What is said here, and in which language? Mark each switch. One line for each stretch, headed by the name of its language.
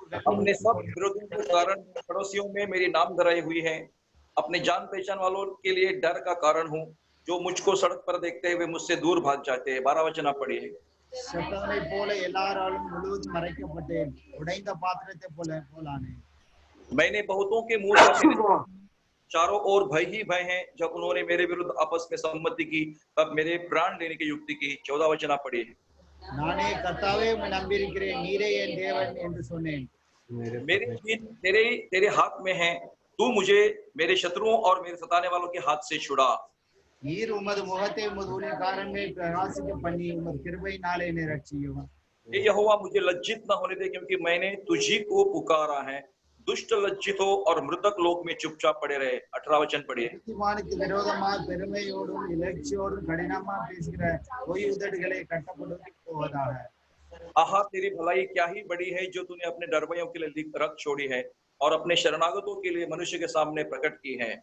Hindi: अपने सब विरोधियों के कारण पड़ोसियों में मेरी नाम धराई हुई है। अपने जान पहचान वालों के लिए डर का कारण हूँ, जो मुझको सड़क पर देखते हुए मुझसे दूर भाग जाते हैं। 12 वचन आप पढ़िए।
Tamil: செத்தவனை போல எல்லாராலும் முழுவதும் மறைக்கப்பட்டேன், உடைந்த பாத்திரத்தை போலானேன்.
Hindi: मैंने बहुतों के मुंह से चारों ओर भय ही भय हैं। जब उन्होंने मेरे विरुद्ध आपस में सम्मति की, तब मेरे प्राण लेने की युक्ति की। 14 वचन आप पढ़िए।
Tamil: நானே கர்த்தாவே உம்மை நம்பியிருக்கிறேன், நீரே என் தேவன் என்று சொன்னேன்.
Hindi: मेरे दिन तेरे हाथ में है, तू मुझे मेरे शत्रुओं और मेरे सताने वालों के हाथ से छुड़ा।
Tamil: நீர் உமது முகத்தை உமது ஊழியக்காரன் மேல் பிரகாசிக்க பண்ணி உமது கிருபையினாலே என்னை ரட்சியும்.
Hindi: हे यहोवा, मुझे लज्जित न होने दे, क्योंकि मैंने तुझी को पुकारा है। दुष्ट लज्जित हो और मृतक लोक में चुपचाप पड़े रहे। 18 वचन पढ़िए।
Tamil: நீதிமானுக்கு விரோதமாக பெருமையோடும் இலட்சியோடும் கடினமாக பேசுகிற பொய் உதடுகளை கட்டப்படுத்தி போவதாக.
Hindi: आहा, तेरी भलाई क्या ही बड़ी है, जो तूने अपने डरवैयों के लिए रख छोड़ी है और अपने शरणागतों के लिए मनुष्य के सामने प्रकट की है।